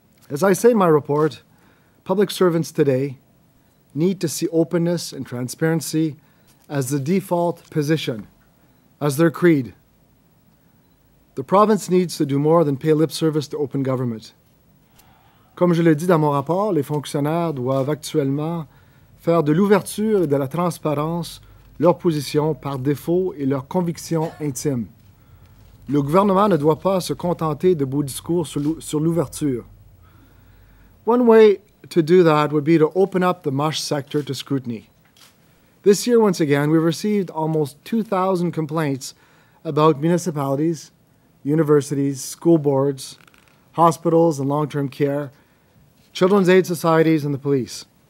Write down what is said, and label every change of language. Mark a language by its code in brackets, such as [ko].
[en] As I say in my report, public servants today need to see openness and transparency as the default position, as their creed. The province needs to do more than pay lip service to open government. [fr] Comme je le dis dans mon rapport, les fonctionnaires doivent actuellement faire de l'ouverture et de la transparence leur position par défaut et leur conviction intime. Le gouvernement ne doit pas se contenter de beaux discours sur l'ouverture. [en] One way to do that would be to open up the MUSH sector to scrutiny. This year, once again, we've received almost 2,000 complaints about municipalities, universities, school boards, hospitals and long-term care, children's aid societies, and the police.